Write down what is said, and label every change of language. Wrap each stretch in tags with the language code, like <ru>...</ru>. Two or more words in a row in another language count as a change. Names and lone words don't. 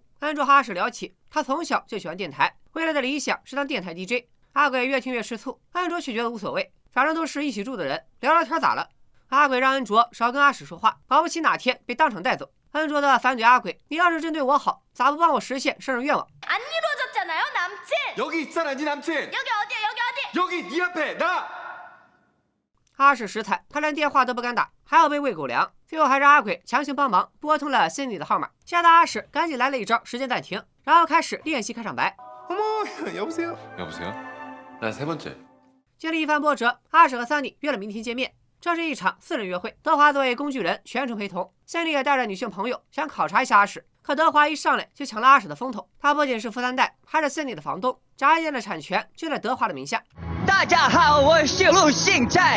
<zh>恩卓和阿史聊起，他从小就喜欢电台，未来的理想是当电台 DJ。阿鬼越听越吃醋，恩卓却觉得无所谓，反正都是一起住的人，聊聊天咋了？阿鬼让恩卓少跟阿史说话，保不齐哪天被当场带走。恩卓的反怼阿鬼，你要是针对我好，咋不帮我实现生日愿望？</zh> <ko>안 이루어졌잖아요, 남친. 여기 있잖아, 네 남친. 여기 어디야, 여기 어디? 여기 네 앞에 나.</ko> <zh>阿史实惨，他连电话都不敢打，还要被喂狗粮。最后还是阿鬼强行帮忙拨通了Sunny的号码，吓得阿史赶紧来了一招时间暂停，然后开始练习开场白。</zh> <ko>어머, 여보세요. 여보세요. 난 3번째.</ko> <zh>经历一番波折，阿史和Sunny约了明天见面。这是一场4人约会，德华作为工具人全程陪同，Sunny也带着女性朋友想考察一下阿史。可德华一上来就抢了阿史的风头，他不仅是富3代，还是Sunny的房东，炸衣店的产权就在德华的名下。大家好，我是陆星菜。</zh>